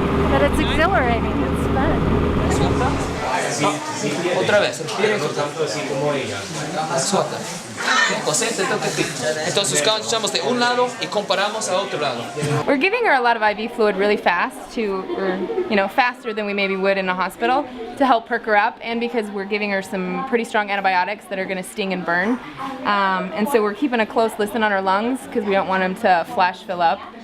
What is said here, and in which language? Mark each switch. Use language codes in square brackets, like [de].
[en] But it's exhilarating, it's fun. [es] Otra vez, respira y suelta. Concentra, toca aquí. Entonces escuchamos de un lado y comparamos a otro lado. [en] We're giving her a lot of IV fluid really fast faster than we maybe would in a hospital to help perk her up, and because we're giving her some pretty strong antibiotics that are going to sting and burn. And so we're keeping a close listen on her lungs because we don't want them to flash fill up.